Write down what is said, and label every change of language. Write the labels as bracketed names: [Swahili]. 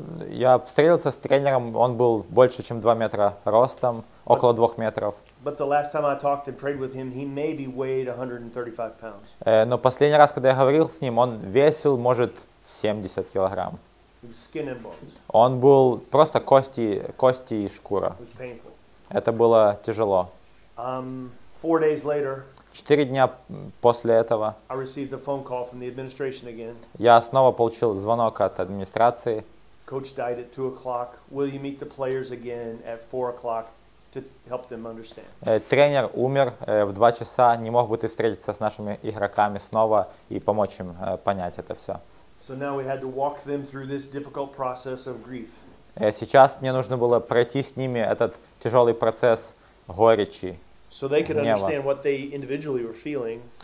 [Russian] Я встретился с тренером, он был больше, чем 2 метра ростом, около 2 метров. [English] But the last time I talked and prayed with him, he maybe weighed 135 pounds. [Russian] Но последний раз, когда я говорил с ним, он весил, может, 70 килограмм. [English] It was skin and bones. [Russian] Он был просто кости и шкура. [English] It was painful. [Russian] Это было тяжело. [English] 4 days later, [Russian] 4 дня после этого [English] I received a phone call from the administration again. [Russian] я снова получил звонок от администрации. [English] Coach died at 2 o'clock. Will you meet the players again at 4 o'clock to help them understand? [Russian] Тренер умер в 2 часа. Не мог бы ты встретиться с нашими игроками снова и помочь им понять это все? [English] So now we had to walk them through this difficult process of grief. [Russian] Сейчас мне нужно было пройти с ними этот тяжелый процесс горечи. [English] So they could [Russian] гнева. [English] understand what they individually were feeling.